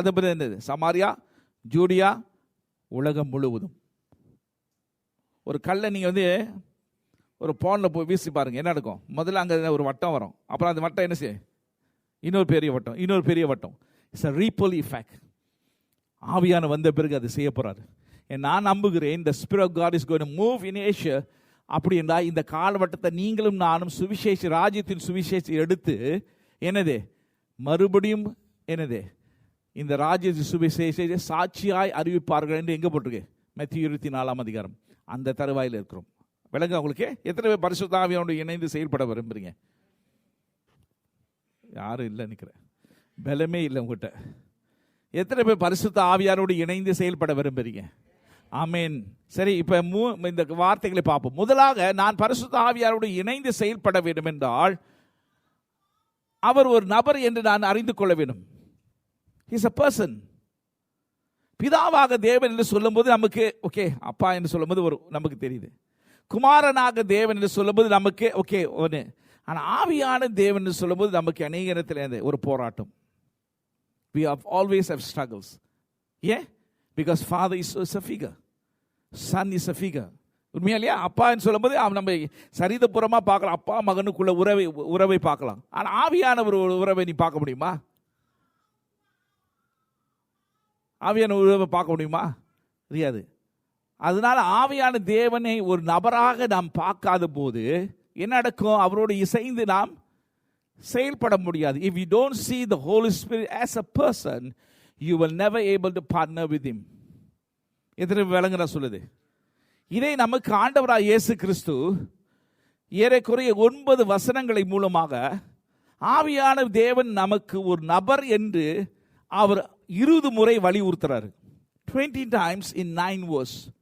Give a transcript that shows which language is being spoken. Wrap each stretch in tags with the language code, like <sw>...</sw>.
<ta>அது பிறகு என்னது சமாரியா, யூதியா, உலகம் முழுவதும். ஒரு கல்லை நீங்கள் ஒரு பானில் போய் வீசி பாருங்க, என்ன நடக்கும்? முதல்ல அங்கே ஒரு வட்டம் வரும். அப்புறம் அந்த வட்டம் என்ன செய்யும்? இன்னொரு பெரிய வட்டம், இன்னொரு பெரிய வட்டம்.</ta> <en>It's a ripple effect.</en> <ta>ஆவியான வந்த பிறகு அது செய்ய போறாரு. நான் நம்புகிறேன்</ta> <en>the spirit of God is going to move in Asia.</en> <ta>அப்படி என்றால் இந்த காலவட்டத்தை நீங்களும் நானும் சுவிசேஷ ராஜ்யத்தின் சுவிசேஷத்தை எடுத்து என்னது மறுபடியும் என்னது இந்த ராஜ்யத்தின் சுவிசேஷத்தை சாட்சியாய் அறிவிப்பார்கள் என்று எங்கே போட்டிருக்கு? மத்தேயு 24ஆம் அதிகாரம். அந்த தருவாயில் இருக்கிறோம். விளங்க உங்களுக்கு? எத்தனை பேர் பரிசுத்த ஆவியோடு இணைந்து செயல்பட விரும்புறீங்க? யாரும் இல்லை நினைக்கிறேன், பலமே இல்லை உங்கள்கிட்ட. எத்தனை பேர் பரிசுத்த ஆவியாரோடு இணைந்து செயல்பட விரும்புறீங்க? ஆமேன். சரி, இப்போ இந்த வார்த்தைகளை பார்ப்போம். முதலாக நான் பரிசுத்த ஆவியாரோடு இணைந்து செயல்பட வேண்டும் என்றால் அவர் ஒரு நபர் என்று நான் அறிந்து கொள்ள வேண்டும்.</ta> <en>He is a person.</en> <ta>பிதாவாக தேவன் என்று சொல்லும்போது நமக்கு ஓகே, அப்பா என்று சொல்லும்போது நமக்கு தெரியுது. குமாரனாக தேவன் என்று சொல்லும்போது நமக்கு ஓகே ஒன்று. ஆனால் ஆவியான தேவன் என்று சொல்லும்போது நமக்கு அநேக இடத்துல ஒரு போராட்டம்.</ta> <en>We have always have struggles. Yeah? Because Father is a figure. Son is a figure.</en> <ta>உண்மையா இல்லையா? அப்பா என்று சொல்லும்போது நம்ம சரிதபுறமாக பார்க்கலாம். அப்பா மகனுக்குள்ள உறவை பார்க்கலாம். ஆனால் ஆவியான ஒரு உறவை நீ பார்க்க முடியுமா? ஆவியான உறவை பார்க்க முடியுமா? தெரியாது. அதனால ஆவியான தேவனை ஒரு நபராக நாம் பார்க்காத போது என்ன நடக்கும்? அவரோடு இசைந்து நாம் செயல்பட முடியாது.</ta> <en>If you don't see the Holy Spirit as a person, you will never able to partner with him.</en> <ta>எத்தனை விளங்குற சொல்லுது? இதை நமக்கு ஆண்டவராக இயேசு கிறிஸ்து ஏறக்குறைய 9 வசனங்களை மூலமாக ஆவியான தேவன் நமக்கு ஒரு நபர் என்று அவர் 20 முறை வலியுறுத்துறாரு.</ta> <en>20 times in 9 verse.</en>